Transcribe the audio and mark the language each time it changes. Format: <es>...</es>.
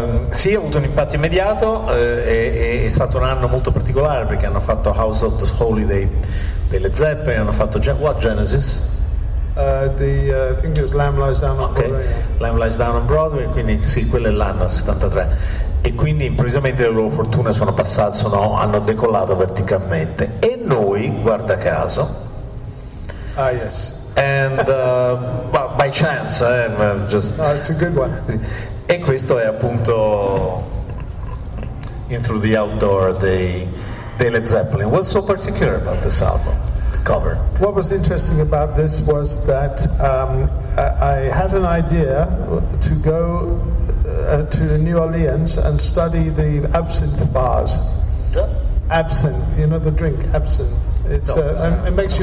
<it>Sì, ha avuto un impatto immediato, è stato un anno molto particolare perché hanno fatto House of the Holy dei Led Zeppelin, hanno fatto What Genesis?</it> <en>I think it was Lamb Lies Down on Broadway.</en> <it>Lamb Lies Down on Broadway, quindi sì, quello è l'anno 73. E quindi improvvisamente le loro fortune hanno decollato verticalmente. E noi, guarda caso,</it> <en>yes. And by chance, just... No, it's a good one.</en> <it>E questo è appunto In Through the Outdoor dei Led Zeppelin.</it> <en>What's so particular about this album, the cover? What was interesting about this was that I had an idea to go to New Orleans and study the absinthe bars. Yeah. Absinthe, you know the drink, absinthe. It's it makes you</en>